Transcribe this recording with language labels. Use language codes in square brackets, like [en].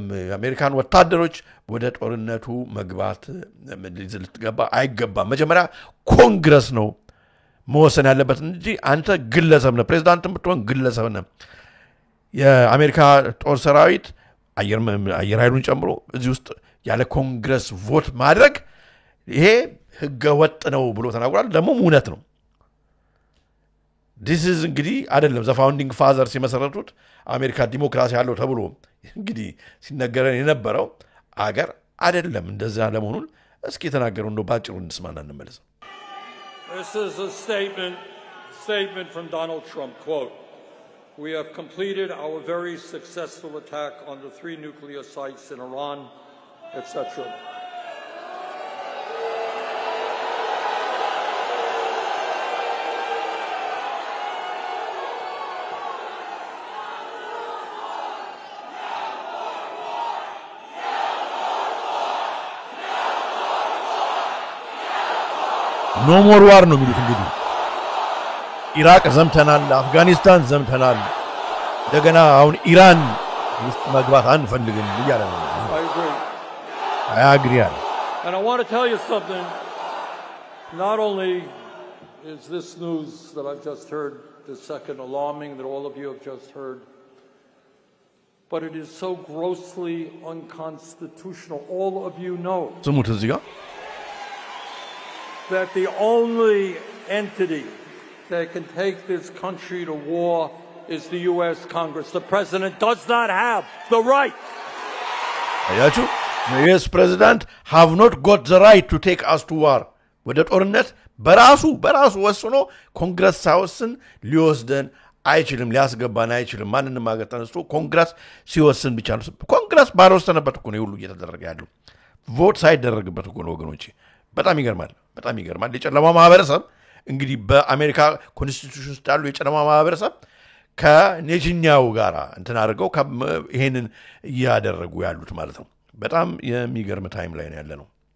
[am] የአሜሪካን ወታደሮች ወደ ጦርነቱ መግባት ልትገባ አይገባም መጀመሪያ ኮንግረስ ነው መወሰን ያለበት እንጂ አንተ ግለሰብ ነህ ፕሬዝዳንት ብትሆን ግለሰብ ነህ የአሜሪካ ጦር ሰራዊት አየር ኃይሉን ጨምሮ እዚህ ውስጥ ያለ ኮንግረስ ቮት ማድረግ ይሄ ህገ ወጥ ነው ብሎ ተናግሯል ደግሞ እውነት ነው [en] this is [am] እንግዲህ አይደለም [en] the founding fathers [am] ሲመሰረቱት አሜሪካ ዲሞክራሲ ያለው ተብሎ እንግዲህ ሲነገረን የነበረው አገር አይደለም እንደዛ ለመሆኑን እስኪ ተናገሩ እንደው ባጭሩ እንስማና እንመለስ [en] This is a statement from Donald Trump quote we have completed our very successful attack on the 3 nuclear sites in Iran, etc. No more war [am] ነው የሚሉት እንግዲህ ኢራቅ ዘምተናል አፍጋኒስታን ዘምተናል እንደገና አሁን ኢራን ውስጥ መግባት አንፈልግም ይያለ ነው [en] I agree And I want to tell you something. Not only is this news that I've just heard the second alarming that all of you have just heard, but it is so grossly unconstitutional. All of you know [am] ስሙት እዚህ ጋር [en] that the only entity that can take this country to war is the U.S. Congress. The president does not have the right. [am] አያችሁ [en] the U.S. president have not got the right to take us to war. [am] ወደ ጦርነት በራሱ ወስኖ ኮንግረስ ሳይወስን ሊወስደን አይችልም ሊያስገባን አይችልም ማንንም ሀገር ተነስቶ ኮንግረስ ሲወስን ብቻ ነው ኮንግረስ ባልወሰነበት እኮ ነው ሁሉ እየተደረገ ያለው ቮት ሳይደረግበት እኮ ነው ወገኖቼ በጣም ይገርማል የጨለማ ማህበረሰብ እንግዲህ በአሜሪካ ኮንስቲቱሽን ውስጥ ያለው የጨለማ ማህበረሰብ ከኔጅኛው ጋራ እንትን አድርገው ይሄንን ያደረጉ ያሉት ማለት ነው በጣም የሚገርም ታይም ላይ ነው ያለነው